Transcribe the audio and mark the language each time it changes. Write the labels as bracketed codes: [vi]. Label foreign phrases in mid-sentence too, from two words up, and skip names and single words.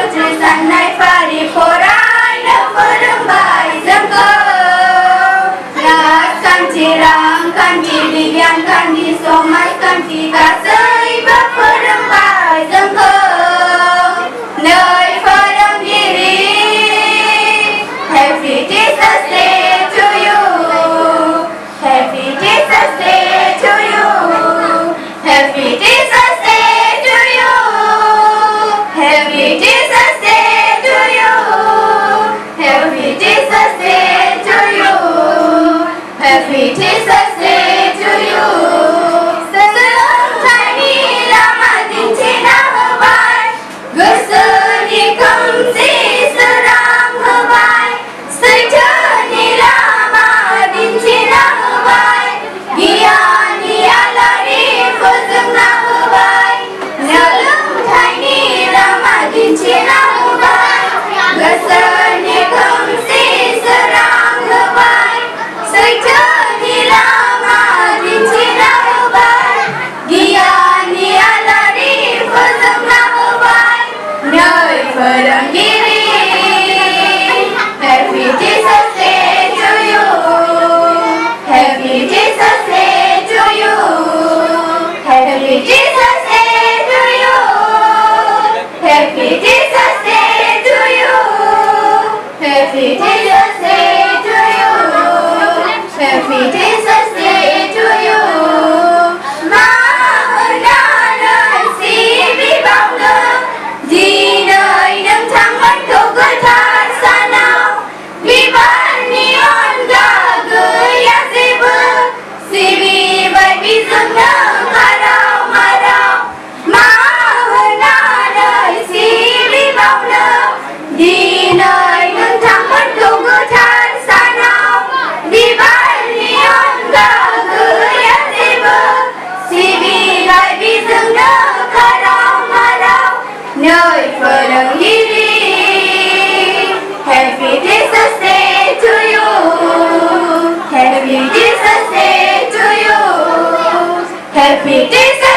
[brx] साननाय फारि फरायनो फोरोंबाय जोंखौ राजखान्थि रांखान्थि बिगियानखान्थि समाजखान्थि गासैबो फोरोंबाय जोंखौ नै फोरोंगिरि [en] Happy Teachers Day to you Happy Teachers Day to you Happy Teachers Day to you Happy Teachers Day to you Happy Teachers Day to you Happy Teachers Day to you [brx] सोलोंथाइनि लामा दिन्थिना होबाय गोसोनि खोमसि सोरां होबाय सैथोनि लामा दिन्थिना होबाय गियाननि आलारि फोजोंना होबाय सोलोंथाइनि लामा दिन्थिना होबाय गोसोनि खोमसि सोरां होबाय सैथोनि लामा दिन्थिना होबाय गियाननि आलारि फोजोंना होबाय नै फोरोंगिरि [en] Happy Teachers Day to you Happy Teachers Day to you Happy Teachers Day to you Happy Teachers Day to you Happy Teachers Day to you Happy Teachers Day to you [brx] मा होननानै सिबिबावनो दिनै नोंथांमोनखौ गोथार सानाव बिबारनि अनगा गैया जेबो सिबिबाय बिजोंनो खाराव माराव मा होननानै सिबिबावनो दिनै नोंथांमोनखौ गोथार सानाव बिबारनि अनगा गैया जेबो सिबिबाय बिजोंनो खाराव माराव नै फोरोंगिरि [en] Happy Teachers Day to you Happy Teachers Day to you Happy Teachers